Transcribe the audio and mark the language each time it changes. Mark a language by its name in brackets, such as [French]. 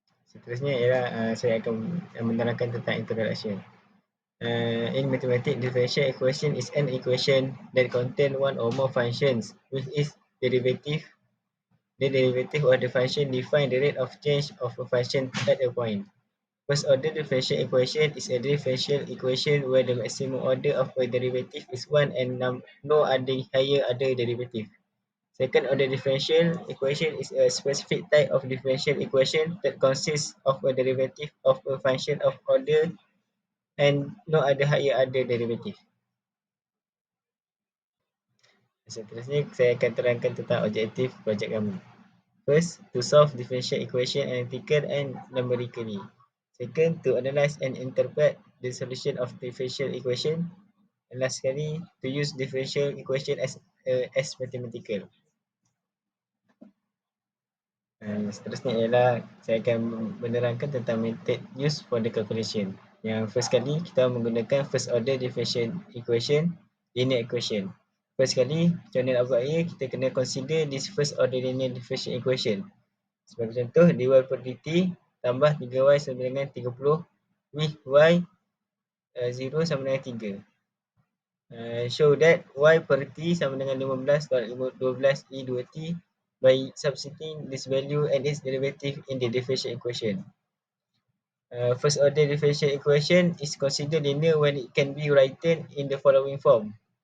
[Malay] Seterusnya ialah saya akan menerangkan tentang introduction. [English] In mathematics, differential equation is an equation that contain one or more functions with its derivative. The derivative of the function define the rate of change of a function at a point. First order differential equation is a differential equation where the maximum order of a derivative is 1 and no other higher other derivative. Second order differential equation is a specific type of differential equation that consists of a derivative of a function of order and no other higher other derivative. [Malay] Seterusnya saya akan terangkan tentang objektif projek kami. [English] First, to solve differential equation analytically and numerically. Second, to analyze and interpret the solution of differential equation. And last [Malay] sekali, [English] to use differential equation as mathematical. [Malay] Seterusnya ialah saya akan menerangkan tentang [English] method used for the calculation. Yang first kali [Malay] kita menggunakan [English] first order differential equation, linear equation. [Malay] First kali, macam mana nak buat ia, kita kena [English] consider this first order linear differential equation. [Malay] Sebagai contoh, dy per dt tambah 3y sama dengan 30 with y 0 sama dengan 3. [English] Show that y per t [Malay] sama dengan [English] 15 [Malay] tolak [English] 12 e 2t by substituting this value and its derivative in the differential equation. First order differential equation is considered linear when it can be written in the following form.